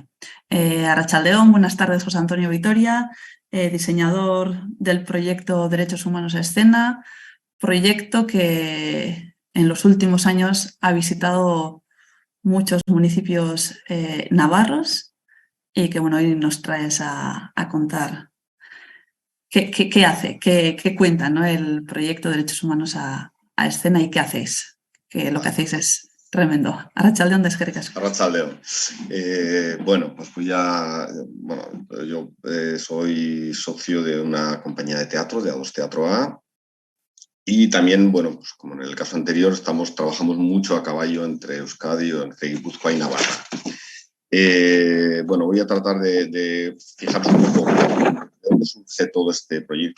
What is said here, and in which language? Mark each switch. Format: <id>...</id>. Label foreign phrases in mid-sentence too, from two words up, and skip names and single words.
<es>Arratsaldeon, buenas tardes, José Antonio Vitoria, diseñador del proyecto Derechos Humanos a Escena, proyecto que en los últimos años ha visitado muchos municipios navarros y que bueno, hoy nos traes a contar qué hace, qué cuenta, ¿no? El proyecto Derechos Humanos a Escena y qué hacéis, que lo que hacéis es tremendo.</es> <eu>Arratsaldeon, eskerrik asko. Arratsaldeon.</eu> <es>Bueno, pues yo soy socio de una compañía de teatro, de A2 Teatro A, y también, bueno, pues como en el caso anterior, trabajamos mucho a caballo entre Euskadi, entre Guipúzcoa y Navarra. Bueno, voy a tratar de fijaros un poco de dónde surge todo este proyecto.</es>